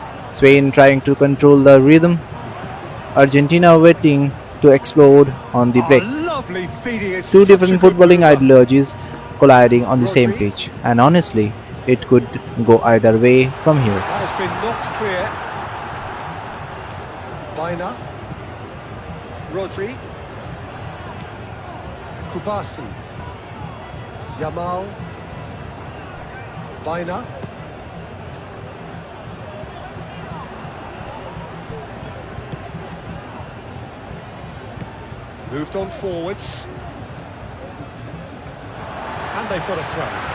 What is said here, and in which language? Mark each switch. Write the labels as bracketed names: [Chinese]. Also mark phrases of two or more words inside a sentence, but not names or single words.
[English] Spain trying to control the rhythm, Argentina waiting to explode on the Oh, break. lovely feeding. It's Two such a different good footballing mover. ideologies colliding on the same Rodri. pitch, and honestly, it could go either way from here. That has been knocked clear. Weiner. Rodri. Kubasi. Yamal. Weiner. Moved on forwards. And they've got a throw.